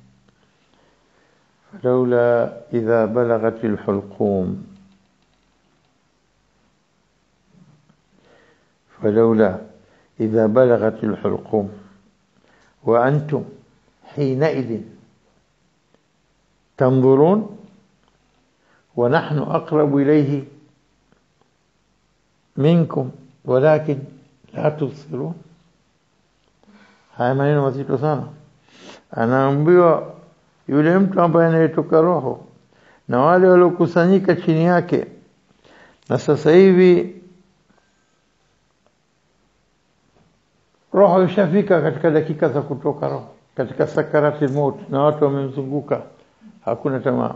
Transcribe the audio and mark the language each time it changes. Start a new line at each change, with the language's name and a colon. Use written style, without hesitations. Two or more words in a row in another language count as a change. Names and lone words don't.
Arabic: فلولا إذا بلغت الحلقوم، فلولا إذا بلغت الحلقوم وأنتم حينئذ تنظرون ونحن أقرب إليه منكم ولكن لا تبصرون.
Swahili: haya maneno mazito sana. Anaambiwa yule mtu ambaye anayetoka roho na wale waliokusanyika chini yake, na sasa hivi roho ishafika katika dakika za kutoka roho, katika
Arabic: سكرات الموت,
Swahili: na watu wamemzunguka, hakuna tamaa.